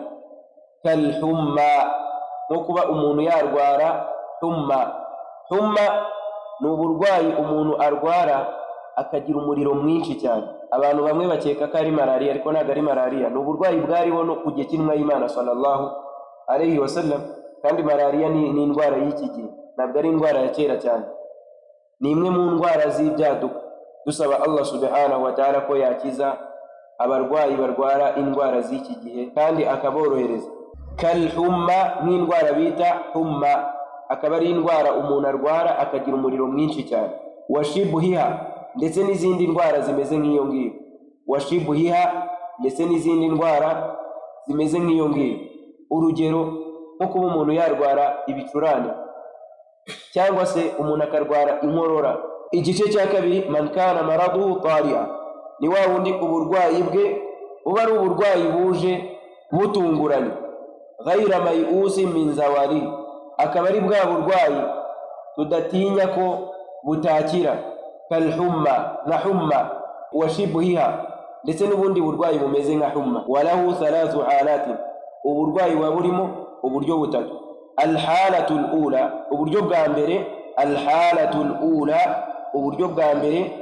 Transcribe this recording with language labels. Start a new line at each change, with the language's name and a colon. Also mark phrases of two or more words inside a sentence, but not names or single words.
Kinyarwanda: Kalhumma, no kuba umuntu yarwara humma. Humma ni uburwayi umuntu arwara akagira umuriro mwinshi cyane. Abantu bamwe bakeka ko ari malaria, ariko ntabwo ari malaria. Ni uburwayi bwariho no ku gihe cy'intumwa y'Imana sallallahu alayhi wasallam, kandi malaria ni indwara y'iki gihe, ntabwo ari indwara ya kera cyane. Ni imwe mu ndwara z'ibyaduka. Dusaba Allah subhanahu wa ta'ala ko yakiza abarwayi barwara indwara z'iki gihe kandi akaborohereza. Kalhumma, nk'indwara bita humma, akaba ari indwara umuntu arwara akagira umuriro mwinshi cyane. Washibuhiha, ndetse n'izindi ndwara zimeze nk'iyo ngiyo. Washibuhiha, ndetse n'izindi ndwara zimeze nk'iyo ngiyo. Urugero nko kuba umuntu yarwara ibicurane, cyangwa se umuntu akarwara inkorora. Igice cya kabiri,
Arabic: من كان مرضه طارئا,
Kinyarwanda: ni wa wundi uburwayi bwe buba ari uburwayi buje butunguranye.
Arabic: غير ميؤوس من زوال,
Kinyarwanda: akaba ari bwa burwayi tudatinya ko butakira. Kalhumma, na humma. Washibuhiha, ndetse n'ubundi burwayi bumeze nka humma.
Arabic: وله ثلاث حالات,
Kinyarwanda: uburwayi buba burimo uburyo butatu.
Arabic: الحالة الأولى,
Kinyarwanda: uburyo bwa mbere.
Arabic: الحالة الأولى,
Kinyarwanda: uburyo bwa mbere.